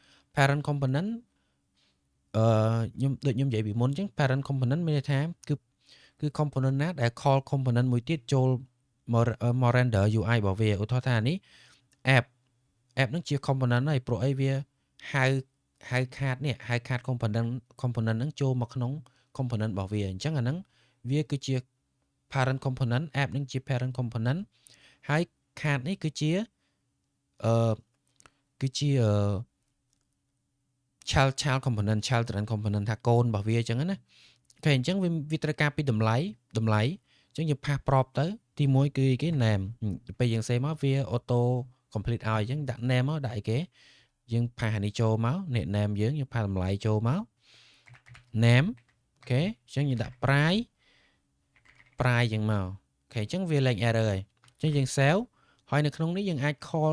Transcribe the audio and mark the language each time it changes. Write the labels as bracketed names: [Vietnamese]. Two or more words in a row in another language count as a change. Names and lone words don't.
[Khmer] ខ្ញុំនិយាយពីមុនអញ្ចឹង [English] parent component [Khmer] មានន័យថាគឺ component ណាដែល [English] call component [Khmer] មួយទៀតចូលមក [English] render UI [Khmer] របស់វាឧទាហរណ៍ថានេះ app ហ្នឹងជា component ហើយព្រោះអីវាហៅខាតនេះហៅខាត component ហ្នឹងចូលមកក្នុង component របស់វាអញ្ចឹងអាហ្នឹងវាគឺជា [English] parent component [Khmer] app ហ្នឹងជា [English] parent component [Khmer] ហើយខាតនេះគឺជា [English] child component children component [Khmer] ថាកូនរបស់វាអញ្ចឹងណាអូខេអញ្ចឹងវាត្រូវការពីតម្លៃអញ្ចឹងយើងផាស prop ទៅទី1គឺគេ name ពេលយើងសេមកវា [English] auto complete [Khmer] ឲ្យអញ្ចឹងដាក់ name មកដាក់អីគេយើងផាសនេះចូលមកនេះ name យើងផាសតម្លៃចូលមក name អូខេអញ្ចឹងយើងដាក់ price អញ្ចឹងមកអូខេអញ្ចឹងវាលេង error ហើយអញ្ចឹងយើង save ហើយនៅក្នុងនេះយើងអាច call